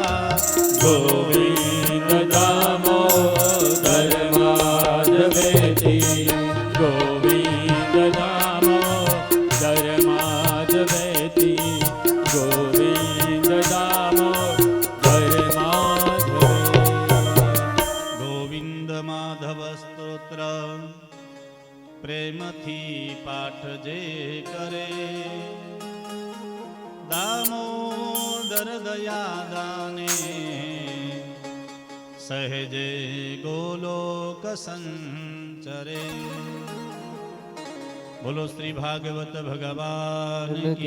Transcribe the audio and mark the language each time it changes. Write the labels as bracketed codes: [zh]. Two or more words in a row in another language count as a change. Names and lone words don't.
[sa] गोविन्द दामोदर माधवेति गोविन्द दामोदर माधवेति गोविन्द दामोदर माधवेति [gu] ગોવિંદ માધવ સ્તોત્ર પ્રેમથી પાઠ જે કરે દામોદર દયાદાને સહેજે ગોલોક સંચરે [hi] बोलो श्री भागवत भगवान की